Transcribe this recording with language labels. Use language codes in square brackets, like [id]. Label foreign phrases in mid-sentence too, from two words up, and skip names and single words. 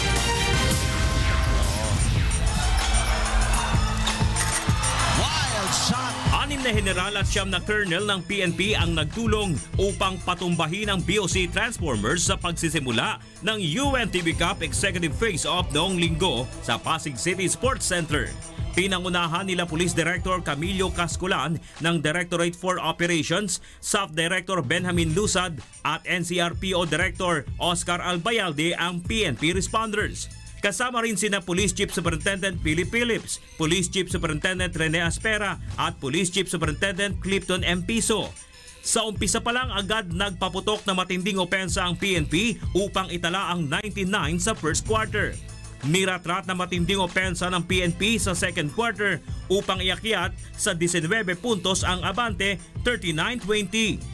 [tl] Na general at 9 na colonel ng PNP ang nagtulong upang patumbahin ang BOC Transformers sa pagsisimula ng UNTV Cup Executive Face-Off noong linggo sa Pasig City Sports Center. Pinangunahan nila Police Director Camilo Casculan ng Directorate for Operations, SAF Director Benjamin Lusad at NCRPO Director Oscar Albayalde ang PNP Responders. Kasama rin sina Police Chief Superintendent Philip Phillips, Police Chief Superintendent Rene Aspera at Police Chief Superintendent Clifton M. Piso. Sa umpisa pa lang agad nagpaputok na matinding opensa ang PNP upang itala ang 99 sa [en] first quarter. [tl] Niratrat na matinding opensa ng PNP sa [en] second quarter [tl] upang iakyat sa 19 puntos ang abante 39-20.